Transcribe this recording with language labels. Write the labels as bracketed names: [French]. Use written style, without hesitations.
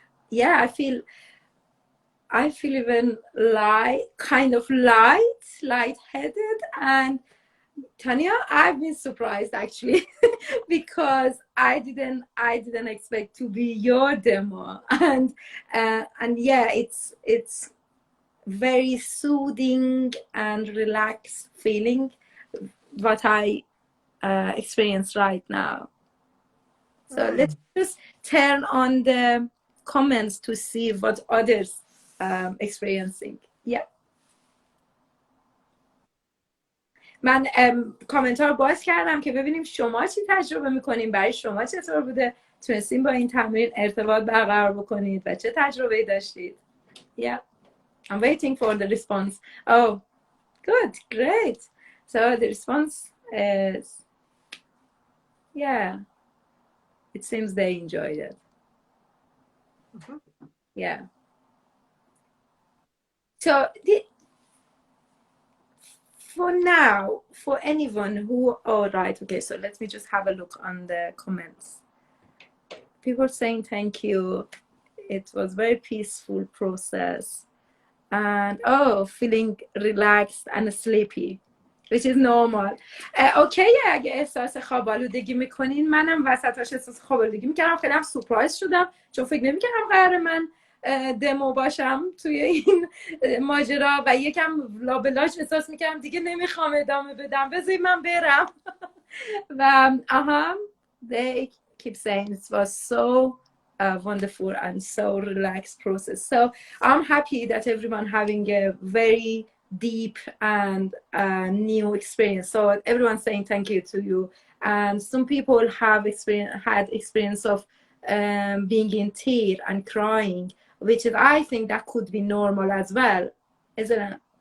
[English] Yeah, I feel even kind of light-headed, and Tanya, I've been surprised actually because I didn't expect to be your demo, and yeah, it's very soothing and relaxed feeling what I experience right now. So let's just turn on the comments to see what others experiencing. Yeah. [Persian] من کامنت ها رو باز کردم که ببینیم شما چی تجربه میکنین، برای شما چطور بوده، تونستین با این تمرین ارتباط برقرار بکنید و چه تجربه‌ای داشتید. [English] Yeah. I'm waiting for the response. Oh, good, great. So the response is, yeah, it seems they enjoyed it. Yeah. So for now, for anyone who, oh, right, okay, so let me just have a look on the comments. People saying thank you. It was very peaceful process. And oh, feeling relaxed and sleepy, which is normal. [Persian] اوکی، اگه احساس خواب‌آلودگی میکنین، منم وسطاش احساس خواب‌آلودگی میکردم، خیلی هم سورپرایز شدم چون فکر نمیکردم قراره من دمو باشم توی این ماجرا و یکم لابلاش احساس میکردم دیگه نمیخوام ادامه بدم، بذارید من برم. [English] و they keep saying it was so wonderful and so relaxed process. So I'm happy that everyone having a very deep and new experience. So everyone's saying thank you to you. And some people have had experience of being in tears and crying, which is, I think that could be normal as well, isn't it?